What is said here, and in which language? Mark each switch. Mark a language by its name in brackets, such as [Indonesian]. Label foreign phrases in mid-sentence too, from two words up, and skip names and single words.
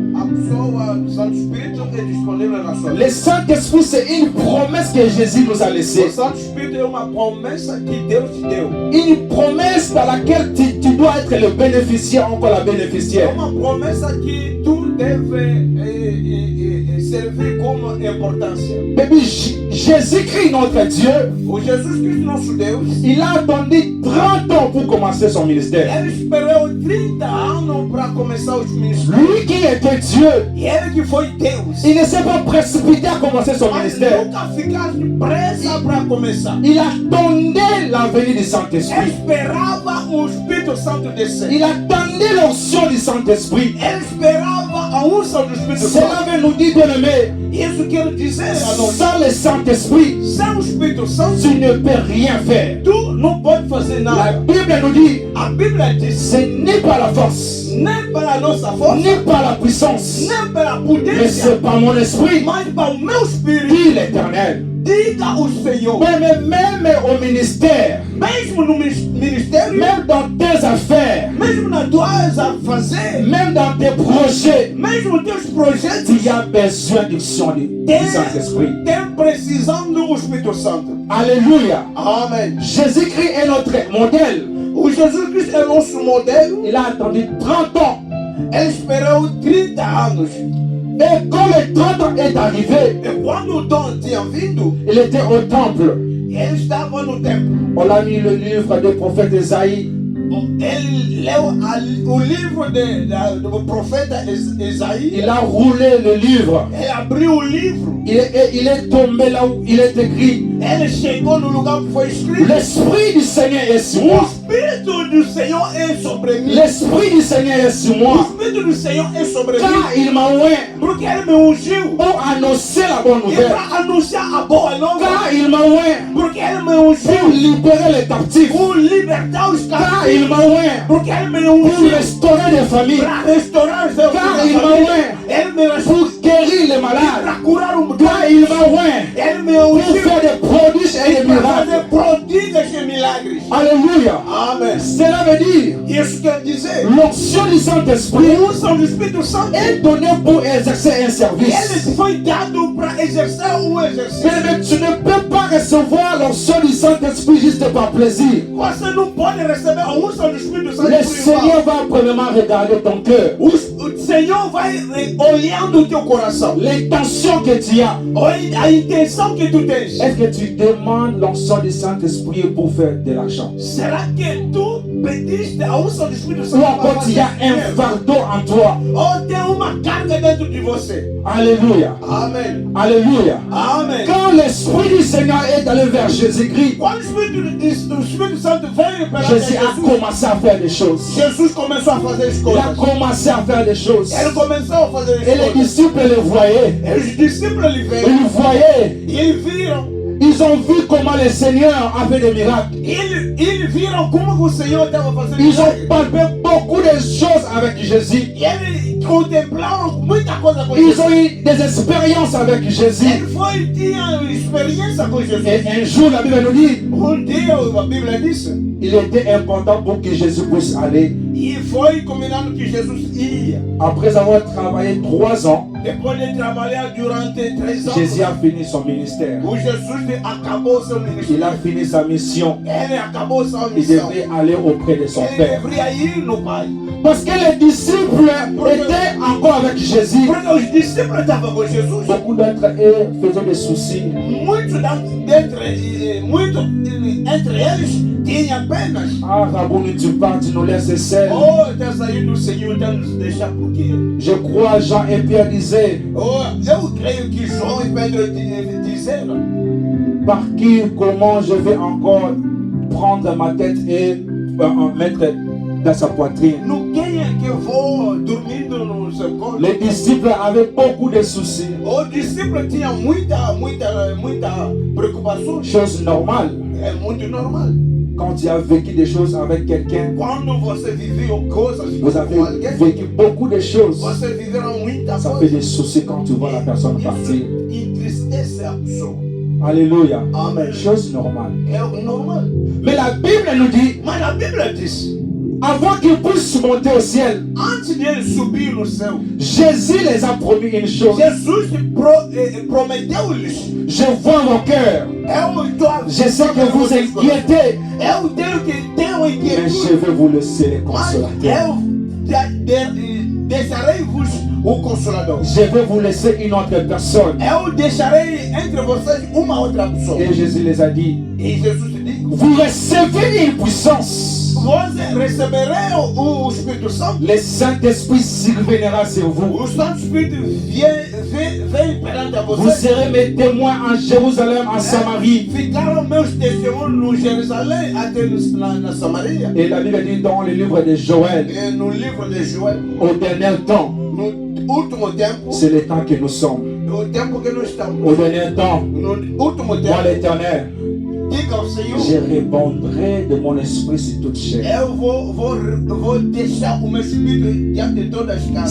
[French] Le Saint-Esprit, c'est une promesse que Jésus nous a laissée. Une promesse dans laquelle tu dois être le bénéficiaire, encore la bénéficiaire. [Portuguese] observer como importância. [French] Baby, Jésus-Christ, notre Dieu, [Portuguese] O Jesus Cristo, nosso Deus, [French] il a attendu 30 ans pour commencer son ministère. [Portuguese] ele esperou 30 anos para começar os ministérios. [French] Lui qui était Dieu, [Portuguese] E ele que foi Deus. [French] il ne s'est pas précipité à commencer son [Portuguese] Mas [French] ministère. [Portuguese] nunca ficasse pressa para começar. [French] Il attendait la venue du [Portuguese] Ele [French] Saint-Esprit. [Portuguese] esperava o Espírito Santo descer. [French] Il attendait l'onction du Saint-Esprit. [Portuguese] Ele esperava a unção do Espírito [French] Cela [Portuguese] Santo. [French] veut nous dire, bien-aimé, [Portuguese] Isso quer dizer a nós. [French] sans le Saint-Esprit, [Portuguese] Sem o Espírito Santo, [French] tu ne peux rien faire. [Portuguese] tu não pode fazer [French] La [Portuguese] nada. [French] Bible nous dit, [Portuguese] A Bíblia diz, [French] ce n'est pas la force, [Portuguese] nem pela nossa força, [French] ni par la puissance, [Portuguese] nem pela [French] mais [Portuguese] potência, [French] c'est par mon esprit, [Portuguese] mas para o meu Espírito. [French] dit l'Éternel. [Portuguese] Diga o Senhor, [French] Même au ministère, [Portuguese] mesmo no ministério, [French] même dans tes affaires, [Portuguese] mesmo nas tuas a fazer, [French] même dans tes projets, [Portuguese] mesmo nos teus projetos, [French] tu as besoin du Saint-Esprit. [Portuguese] tem precisando do Espírito Santo. [French] Alléluia. [Portuguese] Amém. [French] Jésus-Christ est notre modèle. [Portuguese] O Jesus Cristo é nosso modelo. [French] Il a attendu 30 ans. [Portuguese] Ele esperou 30 anos. [French] Et quand le 30 ans est arrivé, [Portuguese] E quando o dom tinha vindo, [French] il était au temple. [Portuguese] ele estava no templo. [French] On a mis le livre des prophètes Esaïe. [Portuguese] Ele leu o livro do profeta Isaías. [French] Il a roulé le livre. [Portuguese] Ele abriu o livro. [French] Il est tombé là où il est écrit. [Portuguese] Ele chegou no lugar que foi escrito. [French] L'Esprit du Seigneur est sur [Portuguese] O [French] moi. [Portuguese] Espírito do Senhor é sobre mim. [French] L'Esprit du Seigneur est sur [Portuguese] O [French] moi. [Portuguese] Espírito do Senhor é sobre [French] Car [Portuguese] mim. [French] il m'a oint [Portuguese] Porque ele me ungiu. [French] pour annoncer la bonne [Portuguese] E [French] nouvelle. [Portuguese] para anunciar a boa nova. [French] Car il m'a oint [Portuguese] Porque ele me [French] pour [Portuguese] ungiu. [French] libérer les captifs. [Portuguese] Por libertar os [French] Car [Portuguese] cativos. [French] il m'a oint [Portuguese] Porque ele me [French] pour [Portuguese] ungiu. [French] restaurer les familles. [Portuguese] Para restaurar os seus [French] Car il m'a [Portuguese] família. [French] oint [Portuguese] Ele me restaurou. [French] pour guérir les [Portuguese] Para [French] malades. [Portuguese] curar o [French] Car il m'a oint [Portuguese] Ele me [French] pour [Portuguese] ungiu. [French] faire des prodiges et des [Portuguese] Para [French] miracles. [Portuguese] fazer prodígios e milagres. [French] Alléluia. [Portuguese] Amém. [French] Cela veut dire, [Portuguese] Isso quer dizer, [French] l'onction du Saint-Esprit [Portuguese] a unção do Espírito Santo, [French] est donnée pour exercer un service. [Portuguese] ele foi dado para exercer o exercício. [French] Mais tu ne peux pas recevoir l'onction du Saint-Esprit juste par plaisir. [Portuguese] Você não pode receber a unção do Espírito Santo [French] Le [Portuguese] por [French] Seigneur [Portuguese] igual. [French] va premièrement regarder ton cœur, [Portuguese] O Senhor vai olhando o teu coração. [French] l'intention que tu as. [Portuguese] A intenção que tu tens. [French] Est-ce que tu demandes l'onction du Saint-Esprit pour faire de l'argent? [Portuguese] Será que tu pediste a unção do Espírito [French] Ou [Portuguese] Santo para [French] encore tu [Portuguese] fazer [French] as un [Portuguese] dinheiro? [French] fardeau en toi? [Portuguese] Ou tem uma carga dentro de você? [French] Alléluia. [Portuguese] Amém. [French] Alléluia. [Portuguese] Amém. [French] Quand l'Esprit du Seigneur est allé vers Jésus-Christ, [Portuguese] Quando o Espírito Santo veio para [French] Jésus a [Portuguese] Jesus, [French] commencé à faire des choses. [Portuguese] Jesus começou a fazer as [French] Il a [Portuguese] coisas. [French] commencé à faire des choses. [Portuguese] Ele começou a fazer as [French] Et les [Portuguese] coisas. [French] disciples le voyaient. [Portuguese] E os discípulos ele veio. [French] Ils voyaient. [Portuguese] E eles viram. [French] Ils ont vu comment le Seigneur a fait des miracles. [Portuguese] Eles viram como o Senhor estava fazendo [French] Ils ont [Portuguese] milagres. [French] palpé beaucoup de choses avec Jésus. [Portuguese] E eles contemplaram muita coisa com [French] Ils [Portuguese] Jesus. [French] ont eu des expériences avec Jésus. [Portuguese] Ele tinha experiência com Jesus. [French] Et un jour, la Bible nous dit, [Portuguese] Dia a Bíblia disse. [French] il était important pour que Jésus puisse aller. [Portuguese] E foi combinando que Jesus ia. [French] Après avoir travaillé 3 ans, [Portuguese] Depois de trabalhar durante 3 anos. [French] Jésus a fini son ministère. [Portuguese] O Jesus acabou seu ministério. [French] Il a fini sa mission. [Portuguese] Ele acabou sua [French] Il [Portuguese] missão. [French] devait aller auprès de son [Portuguese] Ele [French] Père. [Portuguese] deveria ir no Pai. [French] Parce que les disciples étaient encore avec Jésus. [Portuguese] Porque os discípulos estavam com Jesus. [French] Beaucoup d'entre eux faisaient des soucis. [Portuguese] Muitos entre eles tinham penas. [French] Ah, Rabouni, tu pars, tu nous laisses seuls. [Portuguese] Oh, está saindo do Senhor, está nos deixar por quê? [French] Je crois, Jean et Pierre disaient, [Portuguese] Oh, eu creio que João e Pedro disseram: [French] par qui, comment je vais encore prendre ma tête et mettre dans sa poitrine. [Portuguese] no quem é que eu vou dormindo no seu colo? [French] Les disciples avaient beaucoup de soucis. [Portuguese] O discípulo tinha muita preocupação. [French] Chose normale. [Portuguese] É muito normal. [French] Quand tu as vécu des choses avec quelqu'un, [Portuguese] Quando você viveu coisas [French] vous avez [Portuguese] com alguém, [French] vécu beaucoup de choses. [Portuguese] você viveram muita [French] Ça fait [Portuguese] coisa. [French] des soucis quand tu vois la personne partir. [Portuguese] Isso entristece a pessoa. [French] Alléluia. [Portuguese] Amém. [French] Chose normale. [Portuguese] É normal. [French] Mais la Bible nous dit, [Portuguese] Mas a Bíblia diz: [French] avant qu'ils puissent monter au ciel, [Portuguese] antes de eles subir no céu, [French] Jésus les a promis une chose. [Portuguese] Jesus prometeu-lhes: [French] Je vois vos cœurs. Je sais que vous inquiétez, [Portuguese] eu tenho [French] mais je [Portuguese] inquietude, [French] vais vous laisser les [Portuguese] mas [French] consolateurs. [Portuguese] eu deixarei-vos o Consolador. [French] Je vais vous laisser une autre personne. [Portuguese] Eu deixarei entre vocês uma outra pessoa. [French] Et Jésus les a dit, [Portuguese] E Jesus te diz: [French] vous recevez une puissance. [Portuguese] Vós receberão o Espírito Santo. [French] Le Saint-Esprit surviendra sur vous. [Portuguese] O Santo Espírito vem perante a [French] Vous [Portuguese] vocês. [French] serez mes témoins en Jérusalem, en Samarie. [Portuguese] Ficaram meus testemunhos no Jerusalém até na Samaria. [French] Et la Bible dit dans le livre de Joël, [Portuguese] E no livro de Joel, [French] au dernier temps, [Portuguese] no último tempo, [French] c'est le temps que nous sommes. [Portuguese] o tempo que nós [French] Au [Portuguese] estamos, [French] dernier temps, [Portuguese] no último [French] moi [Portuguese] tempo, [French] l'Éternel, [Portuguese] diga ao Senhor: [French] je répandrai de mon esprit sur toute chair. [Portuguese] eu vou deixar o meu Espírito diante de todas as casas.